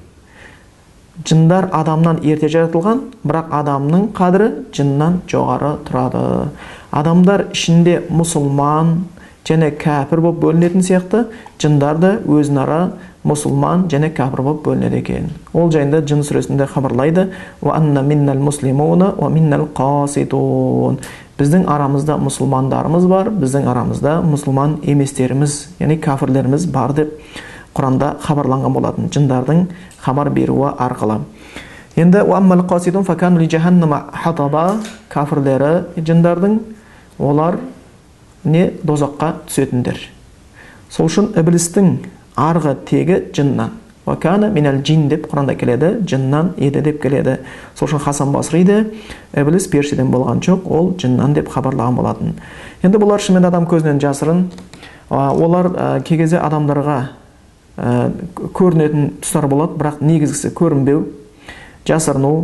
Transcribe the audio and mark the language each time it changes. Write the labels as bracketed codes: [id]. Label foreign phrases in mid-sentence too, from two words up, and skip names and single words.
[kk] Жындар адамнан ерте жаратылған, бірақ адамның қадірі жыннан жоғары тұрады. Адамдар ішінде мұсылман және кәпір болып бөлінетін сияқты, жындар да өзінара мұсылман және кәпір болып бөлінеді екен. Ол жайында Жын сүресінде хабарлайды: [ar] «وأنا منا المسلمون ومنا القاسطون». [kk] Біздің арамызда мұсылмандарымыз бар, біздің арамызда мұсылман еместеріміз, яғни кәпірлеріміз бар деп Құранда хабарланған болатын, жындардың хабар беруі арқылы. Енді [ar] «وأما القاسطون فكانوا لجهنم حطبا», [kk] кәпірлері жындардың, олар не дозаққа түсетіндер. Сол үшін Іблістің арғы тегі жыннан. [ar] «وكان من الجن» [kk] деп Құранда келеді, жыннан еді деп келеді. Сол үшін Хасан Басриде Ібліс періштеден болған жоқ, ол жыннан деп хабарлаған болатын. Енді бұлар шынымен адам көзінен жасырын. Олар кей кезде адамдарға көрінетін тұстар болады, бірақ негізгісі көрінбеу, жасырыну.